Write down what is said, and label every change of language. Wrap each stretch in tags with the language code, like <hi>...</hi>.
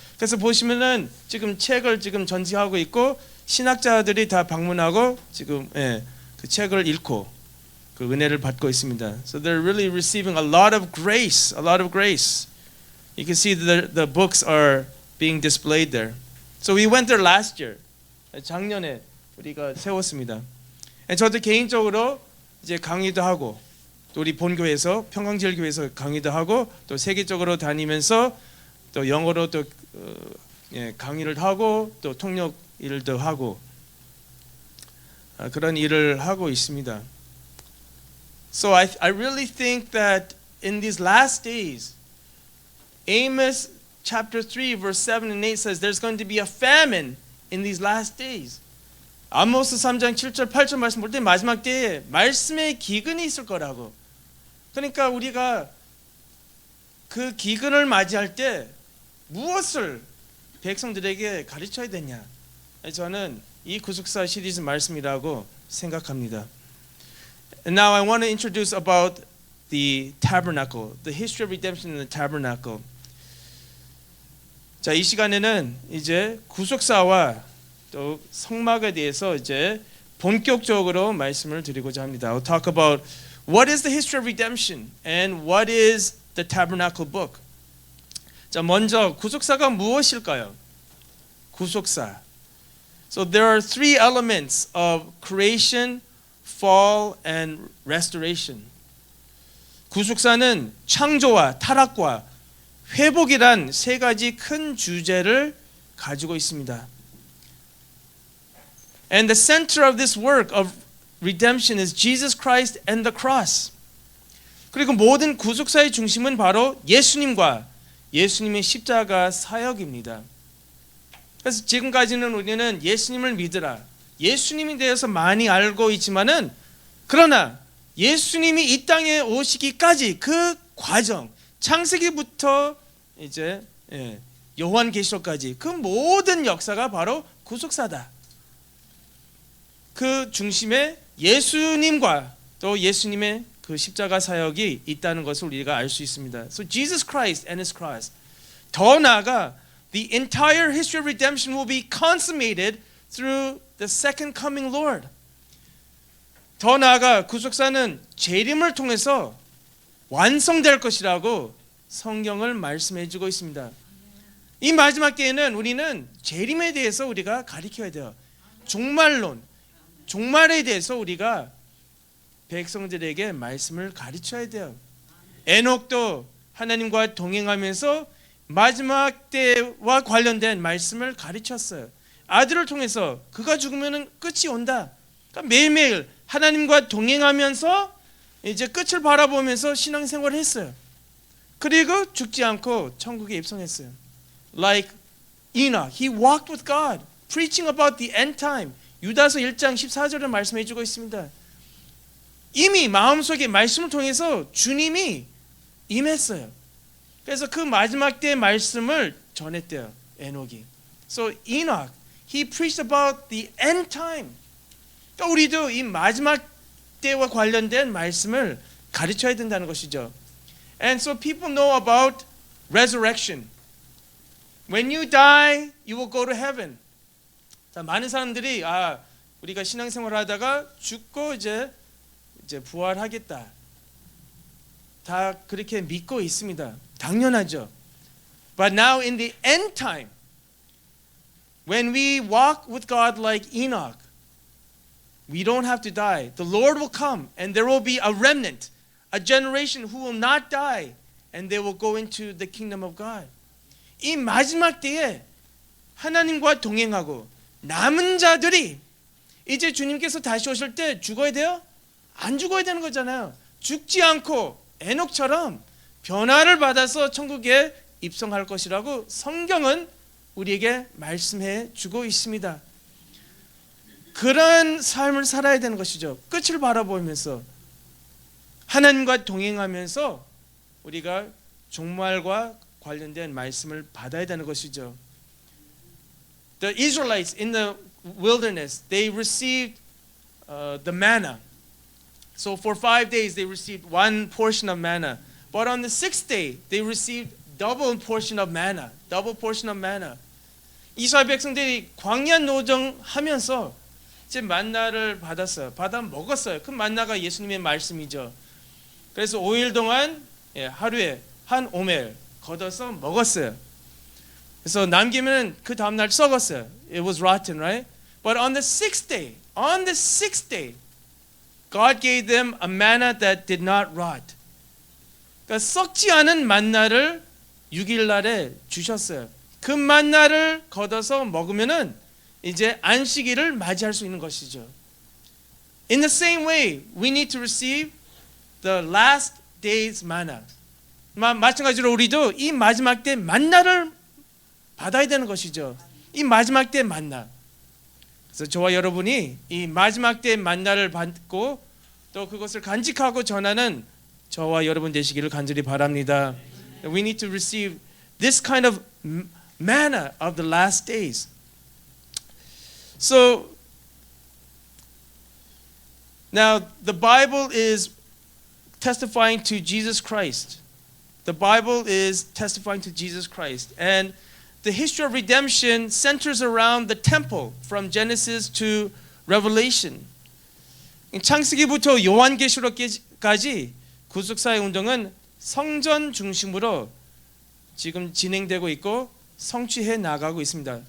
<ko>그래서 보시면은 지금 책을 지금 전시하고 있고 신학자들이 다 방문하고 지금 그 책을 읽고 그 은혜를 받고 있습니다.</ko> <en>So they're really receiving a lot of grace, a lot of grace. You can see the books are being displayed there. So we went there last year.</en> <ko>작년에 우리가 세웠습니다. 저도 개인적으로 이제 강의도 하고 또 우리 본교회에서 평강제일교회에서 강의도 하고 또 세계적으로 다니면서 또 영어로 또 강의를 하고 또 통역 일도 하고 그런 일을 하고 있습니다.</ko> <en>So I really think that in these last days, Amos chapter 3 verse 7 and 8 says there's going to be a famine in these last days.</en> <ko>아모스 3장 7절 8절 말씀 볼 때 마지막 때에 말씀의 기근이 있을 거라고. 그러니까 우리가 그 기근을 맞이할 때 무엇을 백성들에게 가르쳐야 되냐? 저는 이 구속사 시리즈 말씀이라고 생각합니다.</ko> <en>And now I want to introduce about the tabernacle, the history of redemption in the tabernacle.</en> <ko>자, 이 시간에는 이제 구속사와 또 성막에 대해서 이제 본격적으로 말씀을 드리고자 합니다.</ko> <en>I'll talk about what is the history of redemption and what is the tabernacle book.</en> <ko>자, 먼저 구속사가 무엇일까요? 구속사.</ko> <en>So there are three elements of creation, fall, and restoration.</en> <ko>구속사는 창조와 타락과 회복이란 세 가지 큰 주제를 가지고 있습니다.</ko> <en>And the center of this work of redemption is Jesus Christ and the cross.</en> <ko>그리고 모든 구속사의 중심은 바로 예수님과 예수님의 십자가 사역입니다. 그래서 지금까지는 우리는 예수님을 믿으라, 예수님에 대해서 많이 알고 있지만은 그러나 예수님이 이 땅에 오시기까지 그 과정, 창세기부터 이제 요한계시록까지 그 모든 역사가 바로 구속사다. 그 중심에 예수님과 또 예수님의 그 십자가 사역이 있다는 것을 우리가 알 수 있습니다.</ko> <en>So Jesus Christ and His cross.</en> <ko>더 나아가</ko> <en>the entire history of redemption will be consummated through the second coming Lord.</en> <ko>더 나아가 구속사는 재림을 통해서 완성될 것이라고 성경을 말씀해주고 있습니다. 이 마지막 때에는 우리는 재림에 대해서 우리가 가르쳐야 돼요. 종말론, 종말에 대해서 우리가 백성들에게 말씀을 가르쳐야 돼요. 에녹도 하나님과 동행하면서 마지막 때와 관련된 말씀을 가르쳤어요. 아들을 통해서 그가 죽으면 끝이 온다. 그러니까 매일매일 하나님과 동행하면서 이제 끝을 바라보면서 신앙생활을 했어요. 그리고 죽지 않고 천국에 입성했어요.</ko> <en>Like Enoch, he walked with God, preaching about the end time.</en> <ko>유다서 1장 14절을 말씀해 주고 있습니다. 이미 마음속에 말씀을 통해서 주님이 임했어요. 그래서 그 마지막 때의 말씀을 전했대요. 에녹이.</ko> <en>So Enoch, he preached about the end time.</en> <ko>그러니까 우리도 이 마지막 때와 관련된 말씀을 가르쳐야 된다는 것이죠.</ko> <en>And so people know about resurrection. When you die, you will go to heaven.</en> <ko>자, 많은 사람들이 우리가 신앙생활을 하다가 죽고 이제 부활하겠다. 다 그렇게 믿고 있습니다. 당연하죠.</ko> <en>But now in the end time, when we walk with God like Enoch, we don't have to die. The Lord will come and there will be a remnant, a generation who will not die, and they will go into the kingdom of God.</en> <ko>이 마지막 때에 하나님과 동행하고 남은 자들이 이제 주님께서 다시 오실 때 죽어야 돼요? 안 죽어야 되는 거잖아요. 죽지 않고 에녹처럼 변화를 받아서 천국에 입성할 것이라고 성경은 우리에게 말씀해 주고 있습니다. 그런 삶을 살아야 되는 것이죠. 끝을 바라보면서 하나님과 동행하면서 우리가 종말과 관련된 말씀을 받아야 되는 것이죠.</ko> <en>The Israelites in the wilderness, they received the manna. So for 5 days they received one portion of manna. But on the 6th day they received double portion of manna. Double portion of manna.</en> <ko>이스라엘 백성들이 광야 노정하면서 이제 만나를 받았어요. 받아 먹었어요. 그 만나가 예수님의 말씀이죠. 그래서 5일 동안 하루에 한 오멜 걷어서 먹었어요. 그래서 남기면 그 다음 날 썩었어요.</ko> <en>It was rotten, right? But on the 6th day, God gave them a manna that did not rot.</en> <ko>그러니까 썩지 않은 만나를 6일 날에 주셨어요. 그 만나를 걷어서 먹으면은 이제 안식일을 맞이할 수 있는 것이죠.</ko> <en>In the same way, we need to receive the last day's manna.</en> <ko>마찬가지로 우리도 이 마지막 때 만나를 받아야 되는 것이죠. 이 마지막 때 만나. 그래서 저와 여러분이 이 마지막 때 만나를 받고 또 그것을 간직하고 전하는 저와 여러분 되시기를 간절히 바랍니다.</ko> <en>We need to receive this kind of manna of the last days. So now the Bible is testifying to Jesus Christ. The Bible is testifying to Jesus Christ. And the history of redemption centers around the temple from Genesis to Revelation.</en> <ko>창세기부터 요한계시록까지 구속사의 운동은 성전 중심으로 지금 진행되고 있고 성취해 나가고 있습니다.</ko>